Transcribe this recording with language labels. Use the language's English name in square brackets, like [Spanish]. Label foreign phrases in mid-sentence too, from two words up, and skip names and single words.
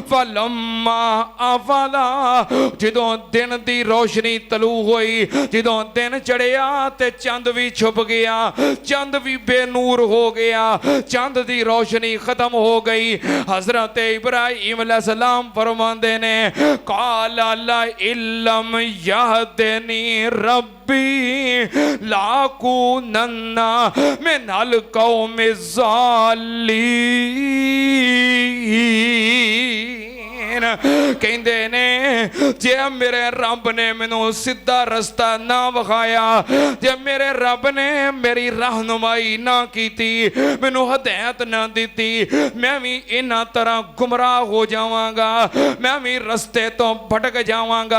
[Arabic] فلما أفل, [Punjabi] جدوں دن دی روشنی طلوع ہوئی، جدوں دن چڑھیا تے چن وی چھپ گیا، چن وی بے نور ہو گیا، چن دی روشنی ختم ہو گئی. حضرت ابراہیم علیہ السلام فرماتے نے [Arabic] قال لئن لم يهدني ربي لأكونن من القوم الظالمين. [Punjabi] کہتے نے جے میرے رب نے مینوں سدھا رستہ نہ وکھایا، جے میرے رب نے میری رہنمائی نہ کی، مینوں ہدایت نہ دتی، میں وی اینہاں طرح گمراہ ہو جاواں گا، میں وی رستے توں بھٹک جاواں گا.